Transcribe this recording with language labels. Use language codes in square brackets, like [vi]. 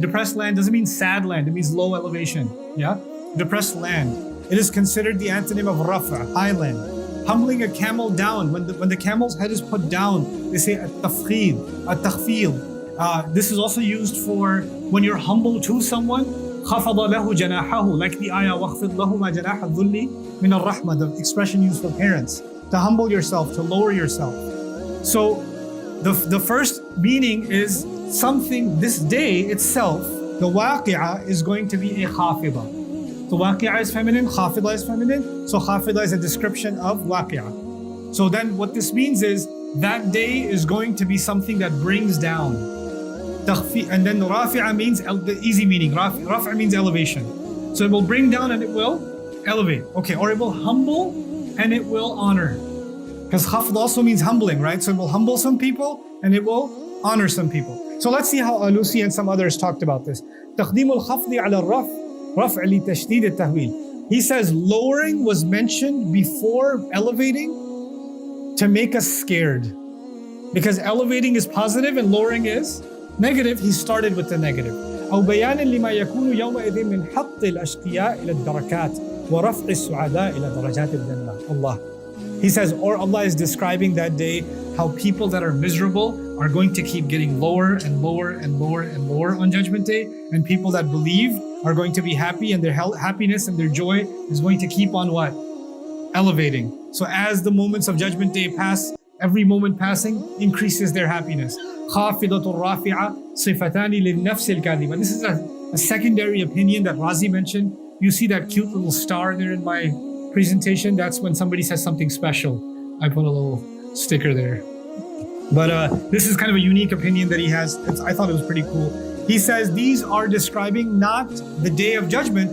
[en] Depressed land doesn't mean sad land. It means low elevation. Yeah? Depressed land. It is considered the antonym of rafa, high land. Humbling a camel down. When the camel's head is put down, they say at-tafkhid, at-takhfil. This is also used for when you're humble to someone. [ar] خَفَضَ لَهُ جَنَاحَهُ. [en] Like the ayah, [ar] وَخْفِضْ لَهُمَا جَنَاحَ الذُّلِّ مِنَ الرَّحْمَةِ. [en] The expression used for parents. To humble yourself, to lower yourself. So, the first meaning is something, this day itself, the waqi'ah is going to be a khafidah. So waqi'ah is feminine, khafidah is feminine. So khafidah is a description of waqi'ah. So then what this means is that day is going to be something that brings down. And then rafi'ah means the easy meaning. Rafi'ah means elevation. So it will bring down and it will elevate. Okay, or it will humble and it will honor. Because khafd also means humbling, right? So it will humble some people and it will honor some people. So let's see how Alusi and some others talked about this. [ar] تقديم الخفض على رفع لتشديد التهويل. [en] He says lowering was mentioned before elevating to make us scared. Because elevating is positive and lowering is negative, he started with the negative. [ar] أو بيانا لما يكون يومئذ من حط الأشقياء إلى الدركات ورفع السعداء إلى درجات الجنة. Allah. [en] He says, or Allah is describing that day how people that are miserable are going to keep getting lower and lower and lower and lower on Judgment Day, and people that believe are going to be happy, and their happiness and their joy is going to keep on what? Elevating. So as the moments of Judgment Day pass, every moment passing increases their happiness. [ar] خافضة رافعة صفتان للنفس الكاذبة. [en] This is a secondary opinion that Razi mentioned. You see that cute little star there in my presentation? That's when somebody says something special. I put a little sticker there. But this is kind of a unique opinion that he has. I thought it was pretty cool. He says these are describing not the day of judgment.